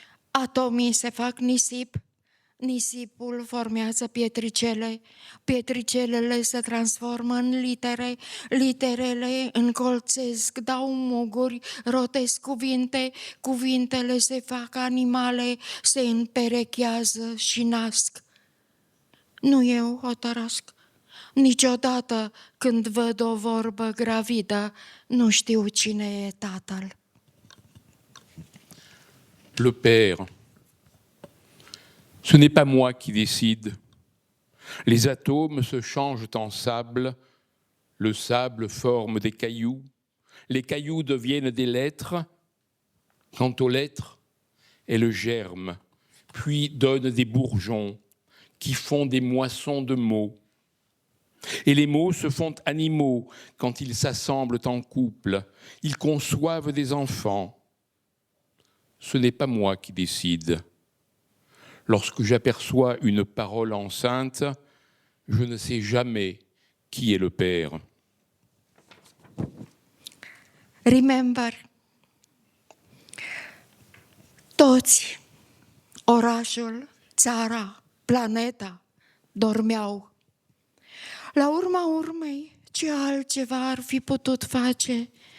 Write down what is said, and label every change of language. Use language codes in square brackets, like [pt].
[ro] Atomii se fac nisip, nisipul formează pietricele, pietricelele se transformă în litere, literele încolțesc, dau muguri, rotesc cuvinte, cuvintele se fac animale, se împerechează și nasc. Nu eu hotărăsc. Niciodată când văd o vorbă gravidă, nu știu cine e tatăl. [fr] Le père, ce n'est pas moi qui décide. Les atomes se changent en sable, le sable forme des cailloux, les cailloux deviennent des lettres. Quant aux lettres, elles germent, puis donnent des bourgeons qui font des moissons de mots. Et les mots se font animaux quand ils s'assemblent en couple, ils conçoivent des enfants. Ce n'est pas moi qui décide. Lorsque j'aperçois une parole enceinte, je ne sais jamais qui est le père. [en] Remember, [ro] toți, orașul, țara, planeta, dormeau. La urma urmei, ce altceva ar fi putut face?